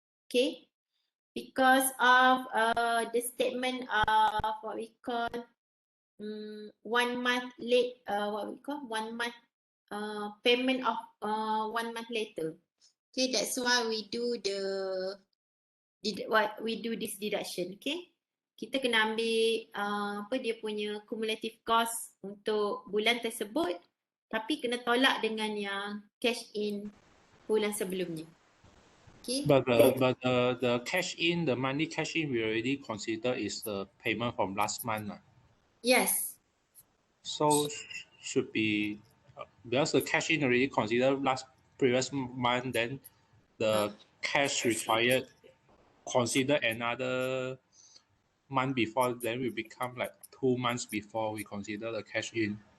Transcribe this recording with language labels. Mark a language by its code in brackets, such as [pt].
[en] Okay, because of the statement of what we call 1 month late, what we call 1 month payment of 1 month later. Okay, that's why we do this deduction. [ms] Okay, kita kena ambil apa dia punya [en] cumulative cost [ms] untuk bulan tersebut, tapi kena tolak dengan yang [en] cash in [ms] bulan sebelumnya. [en] Okay. But the cash in, the monthly cash in, we already consider is the payment from last month. Yes. So should be because the cash in already considered previous month, then the cash required consider another month before, then we become like 2 months before we consider the cash in.